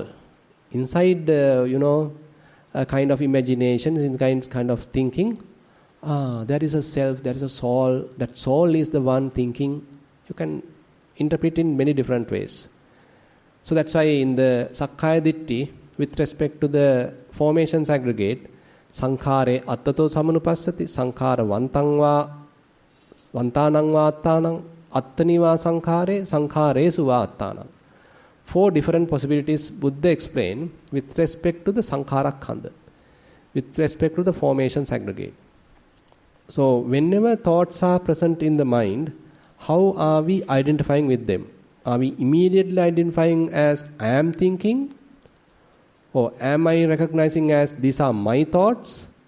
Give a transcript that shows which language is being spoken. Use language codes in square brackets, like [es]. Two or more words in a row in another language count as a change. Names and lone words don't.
[en] Inside, a kind of imagination, in kind of thinking, there is a self, there is a soul. That soul is the one thinking. You can interpret in many different ways. So that's why in the [pi] Sakkaya Ditti, [en] with respect to the formations aggregate, [pi] Sankhare attato samanupassati, Sankhara vantangva, vantanangva attanang, attaniva sankhare, sankharesu va attanang. [en] 4 different possibilities Buddha explained with respect to the [pi] sankhara khanda, [en] with respect to the formations aggregate. So whenever thoughts are present in the mind, how are we identifying with them? Are we immediately identifying as I am thinking? Or am I recognizing as these are my thoughts?